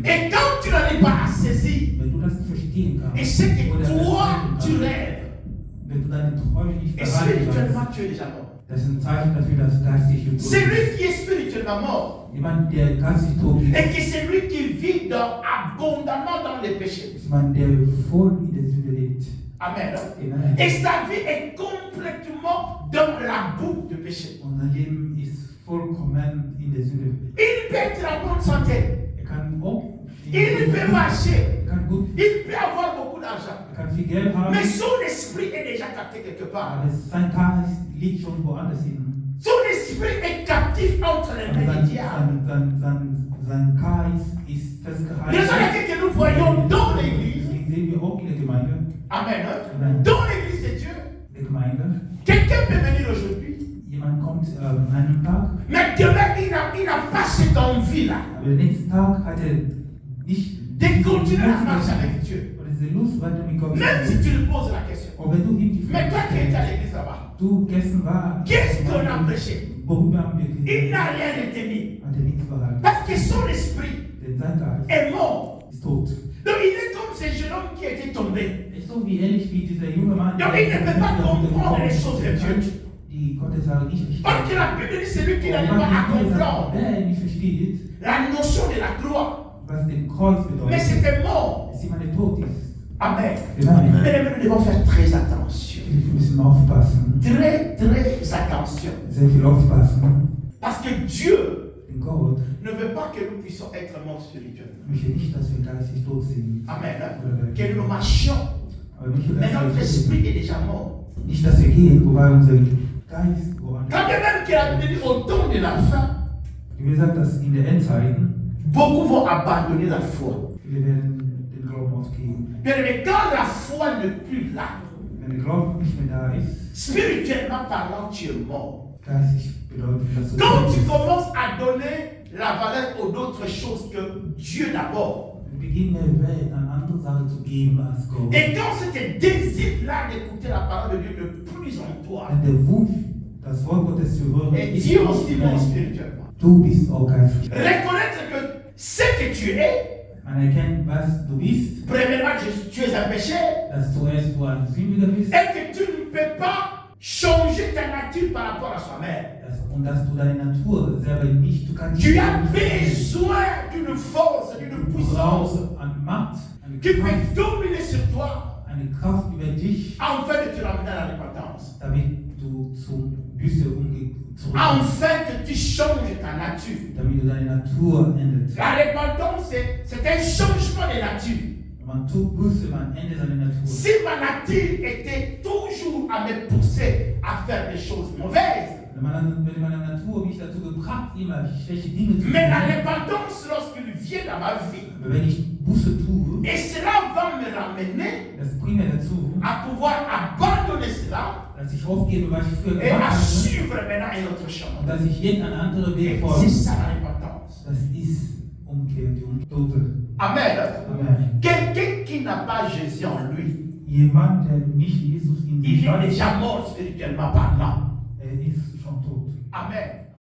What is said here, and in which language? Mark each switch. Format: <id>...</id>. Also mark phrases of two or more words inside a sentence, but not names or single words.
<fr>Et quand tu n'arrives pas à saisir,</fr> <de>Wenn du das nicht verstehen</de> <fr>et</fr> <de>kannst,</de> <fr>c'est que</fr> <de>oder</de> <fr>toi,</fr> <de>verstehen</de> <fr>tu</fr> <de>kannst,</de> <fr>rêves,</fr> <de>wenn du deine Träume nicht</de> <fr>et</fr> <de>behalten</de> <fr>spirituellement</fr> <de>kannst,</de> <fr>tu es déjà mort.</fr> <de>Das ist ein Zeichen dafür, dass geistig tot</de> <fr>C'est lui</fr> <de>ist.</de> <fr>qui est spirituellement mort.</fr> <de>Jemand, der geistig tot ist,</de> <fr>Et que c'est lui qui vit abondamment dans les péchés.</fr> <de>ist jemand, der voll in der Sünde lebt.</de> <fr>Amen.</fr> <de>Amen.</de> <fr>Et sa vie est complètement dans la boucle de péché.</fr> <de>Und sein Leben ist vollkommen in der Sünde.</de> <fr>Il peut être en bonne santé.</fr> <de>Er kann auch</de> <fr>Il peut marcher.</fr> <de>er kann gut,</de> <fr>Il peut avoir beaucoup d'argent.</fr> <de>er kann viel Geld haben,</de> <fr>Mais son esprit est déjà capté quelque part.</fr> <de>aber sein Geist liegt schon woanders hin.</de> <fr>Son esprit est captif entre les mains du diable.</fr> <de>Sein Geist ist</de> <fr>Les</fr> <de>festgehalten.</de> <fr>que nous voyons dans l'église,</fr> <de>Deswegen sehen wir auch in der Gemeinde,</de> <fr>amen, dans l'église de Dieu,</fr> <de>der Gemeinde,</de> <fr>quelqu'un peut venir aujourd'hui,</fr> <de>jemand kommt an einem Tag,</de> <fr>mais demain il n'a pas cette envie-là</fr> <de>aber den nächsten Tag hat er nicht</de> <fr>de continuer à marcher avec Dieu.</fr> <de>oder diese Lust weiter mit Gott zu</de> <fr>Même si</fr> <de>gehen.</de> <fr>tu lui poses la question.</fr> <de>Und wenn du ihm die</de> <fr>Mais toi</fr> <de>Frage</de> <fr>qui étais à</fr> <de>stellst,</de> <fr>l'église là-bas,</fr> <de>du gestern war,</de> <fr>qu'est-ce qu'on a prêché?</fr> <de>worüber haben wir</de> <fr>Il</fr> <de>geredet,</de> <fr>n'a rien retenu.</fr> <de>hat er nichts behalten.</de> <fr>Parce que son esprit</fr> <de>Denn sein Geist</de> <fr>est mort.</fr> <de>ist tot.</de> <fr>Donc il est comme ce jeune homme qui était tombé.</fr> <de>Ist so wie ähnlich wie dieser junge Mann,</de> <fr>Donc il ne peut pas comprendre les choses de Dieu.</fr> <de>die Gottes Sache nicht</de> <fr>Parce que</fr> <de>versteht.</de> <fr>la Bible dit celui qui</fr> <de>Und</de> <fr>n'arrive pas à</fr> <de>man die</de> <fr>comprendre</fr> <de>wer nicht versteht,</de> <fr>la notion de la croix.</fr> <de>was den Kreuz bedeutet,</de> <fr>Mais c'était mort.</fr> <de>ist jemand, der tot ist.</de> <fr>Amen.</fr> <de>Amen.</de> <fr>Mais nous devons faire très attention.</fr> <de>Wir müssen aufpassen,</de> <fr>Très attention.</fr> <de>sehr viel aufpassen,</de> <fr>Parce que Dieu</fr> <de>denn Gott</de> <fr>ne veut pas que nous puissions être morts spirituellement.</fr> <de>möchte nicht, dass wir geistig tot sind.</de> <fr>Amen.</fr> <de>Oder</de> <fr>Que nous marchions.</fr> <de>aber möchte,</de> <fr>Mais</fr> <de>dass</de> <fr>notre</fr> <de>wir</de> <fr>esprit est déjà mort.</fr> <de>nicht, dass wir gehen, wobei unser Geist woanders.</de> <fr>Quand bien même que la Bible dit au temps de la fin,</fr> <de>Wie gesagt, dass in der Endzeiten</de> <fr>beaucoup vont abandonner la foi.</fr> <de>viele werden den Glauben aufgeben.</de> <fr>Bien aimé, quand la foi n'est plus là,</fr> <de>Wenn der Glaube nicht mehr da ist,</de> <fr>spirituellement parlant, tu es mort.</fr> <de>geistig bedeutet das so.</de> <fr>Quand tu commences à donner la valeur aux autres choses que Dieu d'abord,</fr> <de>Wir beginnen der Welt eine andere Sache zu geben als Gott.</de> <fr>et quand ce désir-là d'écouter la parole de Dieu n'est plus en toi,</fr> <de>Wenn der Wunsch, das Wort Gottes zu hören,</de> <fr>et</fr> <de>ist</de> <fr>Dieu</fr> <de>nicht</de> <fr>aussi</fr> <de>mehr,</de> <fr>mort spirituellement.</fr> <de>du bist auch geistig.</de> <fr>Reconnaître que ce que tu es,</fr> <de>Man erkennt, was du bist,</de> <fr>premièrement, tu es un péché,</fr> <de>dass zuerst du ein Sündiger bist,</de> <fr>et que tu ne peux pas changer ta nature par rapport à soi-même.</fr> <de>und dass du deine Natur selber nicht, du kannst</de> <fr>Tu</fr> <de>nicht</de> <fr>as besoin d'une force, d'une</fr> <de>du</de> <fr>puissance</fr> <de>brauchst an Macht,</de> <fr>qui peut dominer sur toi</fr> <de>eine Kraft über dich,</de> <fr>afin de te ramener à la repentance.</fr> <de>damit du zum Büße zurückkommst,</de> <fr>Afin que tu changes ta nature.</fr> <de>damit du deine Natur änderst.</de> <fr>La repentance, c'est un changement de nature.</fr> <de>Man tut Buße, man ändert seine Natur.</de> <fr>Si ma nature était toujours à me pousser à faire des choses mauvaises,</fr> <de>Wenn meine Natur mich dazu gebracht, immer schlechte Dinge zu</de> <fr>mais la</fr> <de>tun,</de> <fr>repentance, lorsqu'il vient dans ma vie,</fr> <de>aber wenn ich Buße tue,</de> <fr>et cela va me ramener</fr> <de>das bringt mir dazu,</de> <fr>à pouvoir abandonner cela</fr> <de>dass ich aufgebe, was ich früher</de> <fr>et à</fr> <de>gemacht habe,</de> <fr>suivre maintenant un autre chemin.</fr> <de>und dass ich jetzt einen anderen Weg</de> <fr>Et</fr> <de>folge.</de> <fr>c'est ça la repentance.</fr> <de>Das ist Umkehr, die Umkehr.</de> <fr>Amen.</fr> <de>Amen.</de> <fr>Quelqu'un qui n'a pas Jésus en lui,</fr> <de>Jemand, der nicht Jesus in sich</de> <fr>il est</fr> <de>hat,</de> <fr>déjà mort spirituellement parlant.</fr> <de>ist schon tot.</de> <fr>Amen.</fr>